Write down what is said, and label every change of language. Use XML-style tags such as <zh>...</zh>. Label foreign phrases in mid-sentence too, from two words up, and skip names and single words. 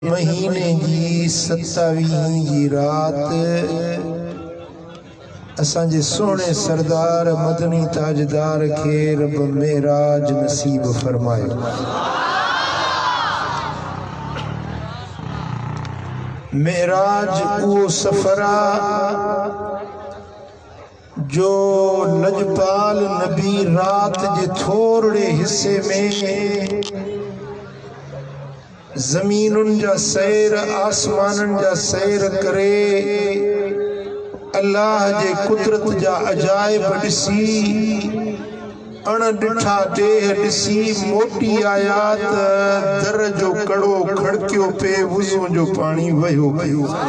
<sd>महीने जी 27 जी रात असांजे सोने सरदार मदनी ताजदार के रब मेराज नसीब फरमायो। मेराज वो सफरा जो लजपाल नबी रात के थोड़े हिस्से में जमीनुन जा सैर आसमानन जा सैर करे अल्लाह जे कुदरत जा अजायब ॾिसी अण ॾिठा देह ॾिसी मोटी आयात दर जो कड़ो खड़कियो पे वुज़ू जो पानी वयो वयो।</sd>